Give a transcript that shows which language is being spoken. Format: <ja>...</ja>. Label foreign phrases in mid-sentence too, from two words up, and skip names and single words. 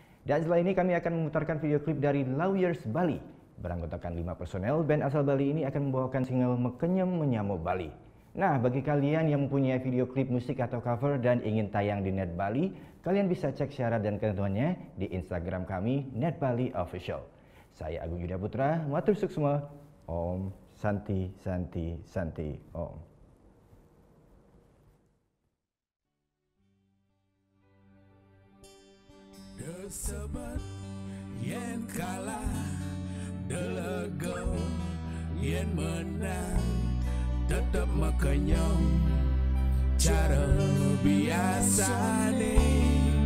<id>Dan setelah ini kami akan memutarkan video klip dari Lawyers Bali. Beranggotakan 5 personel, band asal Bali ini akan membawakan single Mekenyem Menyamo Bali. Nah, bagi kalian yang mempunyai video klip musik atau cover dan ingin tayang di Net Bali, kalian bisa cek syarat dan ketentuannya di Instagram kami, Net Bali Official. Saya Agung Yuda Putra,</id> <ban>matur suksma,</ban> <sa>Om Santi Santi Santi Om.</sa> <ban>Desebat yen kalah, delego yen menang, tetap mekenyam cara biasa nih.</ban>